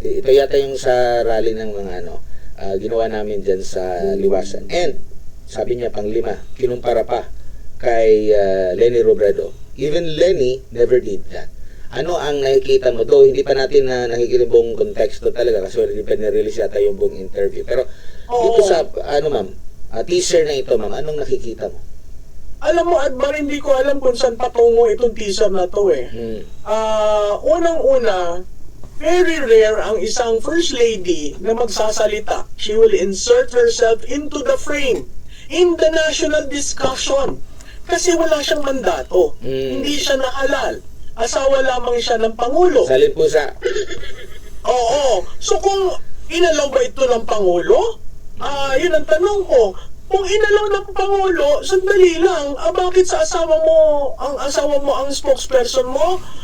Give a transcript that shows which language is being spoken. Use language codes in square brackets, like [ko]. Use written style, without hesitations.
[tl] Ito yata yung sa rally ng mga ginawa namin dyan sa Liwasan. And, sabi niya pang 5, kinumpara pa kay Lenny Robredo. [en] Even Lenny never did that. [tl] Ano ang nakikita mo? Though hindi pa natin nakikita buong konteksto talaga kasi hindi pa nirelease yata yung buong interview. Pero dito sa, ma'am, teaser na ito, ma'am, anong nakikita mo? Alam mo, Admar, hindi ko alam kung saan patungo itong teaser na to eh. Unang-una, very rare ang isang first lady na magsasalita. [en] She will insert herself into the frame in the national discussion. [tl] Kasi wala siyang mandato. Hindi siya nahalal. Asawa lamang siya ng Pangulo. Salin po sa... Oo. So kung inalaw ba ito ng Pangulo? Yun ang tanong ko. Kung inalaw ng Pangulo, sandali lang, bakit sa asawa mo ang spokesperson mo?